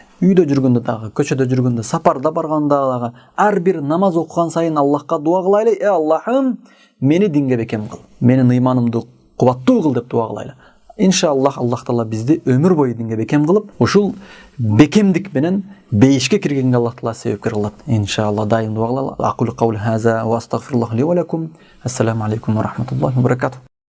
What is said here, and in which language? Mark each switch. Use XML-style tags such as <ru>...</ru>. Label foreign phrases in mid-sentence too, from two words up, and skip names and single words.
<ky>Үйдө жүргөндө дагы, көчөдө жүргөндө, сапарда барганда дагы, ар бир намаз окуган сайын Аллахка дуа кылайлы: "Э Аллахым, мени динге бекем кыл, менин ыйманымды кубаттуу кыл" деп дуа кылайлы. Иншаллах Аллах Таала бизди өмүр бою динге бекем кылып, ушул бекемдик менен бейишке киргенге Аллах Таала себепкер кылат. Иншаллах дайым дуа кылалы.</ky> <ar>أقول قولي هذا وأستغفر الله لي ولكم. السلام عليكم ورحمة الله وبركاته.</ar>